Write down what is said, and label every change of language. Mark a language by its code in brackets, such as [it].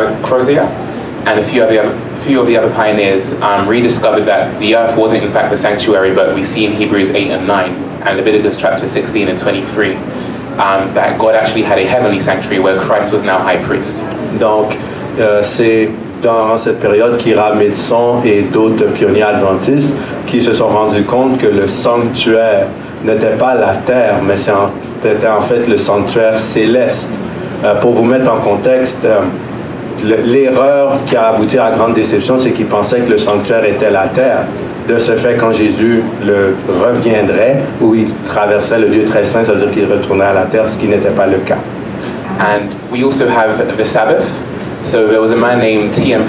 [en] Crozier, and a few of the other pioneers rediscovered that the earth wasn't in fact the sanctuary, but we see in Hebrews 8 and 9 and Leviticus chapter 16 and 23 that God actually had a heavenly sanctuary where Christ was now high priest. [fr] Donc c'est dans cette période qu'Hiram Edson et d'autres pionniers adventistes qui se sont rendus compte que le sanctuaire n'était pas la terre, mais c'était en fait le sanctuaire céleste. Pour vous mettre en contexte, l'erreur qui a abouti à la grande déception, c'est qu'ils pensaient que le sanctuaire était la terre. De ce fait, quand Jésus reviendrait, ou il traverserait le lieu très saint, ça veut dire qu'il retournerait à la terre, ce qui n'était pas le cas. [en] And we also have the Sabbath. So there was a man named T.M.